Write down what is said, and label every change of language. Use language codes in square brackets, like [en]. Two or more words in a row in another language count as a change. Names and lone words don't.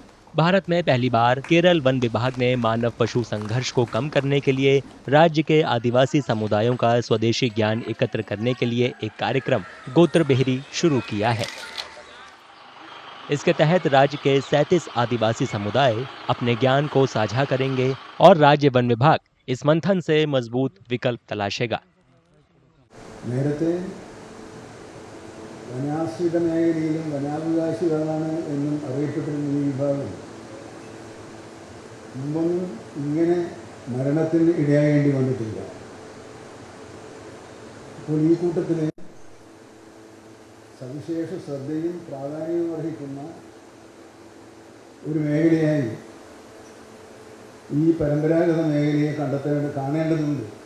[hi] भारत में पहली बार केरल वन विभाग ने मानव पशु संघर्ष को कम करने के लिए राज्य के आदिवासी समुदायों का स्वदेशी ज्ञान एकत्र करने के लिए एक कार्यक्रम गोत्र बेहरी शुरू किया है। इसके तहत राज्य के 37 आदिवासी समुदाय अपने ज्ञान को साझा करेंगे और राज्य वन विभाग इस मंथन से मजबूत विकल्प तलाशेगा। [ml] നേരത്തെ വനാശ്രിത മേഖലയിലും വനാവകാശികളാണ് എന്നും അറിയപ്പെട്ടിരുന്ന ഈ വിഭാഗം മുമ്പൊന്നും ഇങ്ങനെ മരണത്തിന് ഇടയാകേണ്ടി വന്നിട്ടില്ല. അപ്പോൾ ഈ കൂട്ടത്തിൽ സവിശേഷ ശ്രദ്ധയും പ്രാധാന്യവും അർഹിക്കുന്ന ഒരു മേഖലയായി ഈ പരമ്പരാഗത മേഖലയെ കാണേണ്ടതുണ്ട്